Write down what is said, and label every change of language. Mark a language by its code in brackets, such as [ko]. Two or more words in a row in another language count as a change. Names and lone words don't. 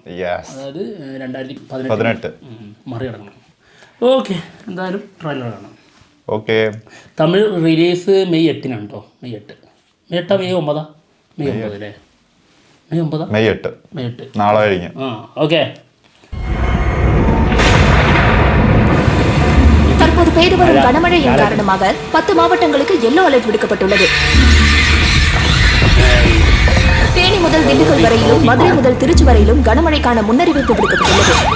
[ml] അതായത് 2018 മറികടക്കണം. ഓക്കെ, എന്തായാലും ട്രെയിലർ കാണാം. ഓക്കെ, തമിഴ് റിലീസ് മെയ് 8-നാണ് കേട്ടോ. മെയ് 8 മെയ് 9 അല്ലേ? മെയ് 8 നാളെ കഴിഞ്ഞ്. ഓക്കെ. [ta] தற்போது பெய்து வரும் கனமழையின் காரணமாக 10 மாவட்டங்களுக்கு [en] yellow alert [ta] விடுக்கப்பட்டுள்ளது. தேனி முதல் திண்டுக்கல் வரையிலும் மதுரை முதல் திருச்சி வரையிலும் கனமழைக்கான முன்னறிவிப்பு விடுக்கப்பட்டுள்ளது.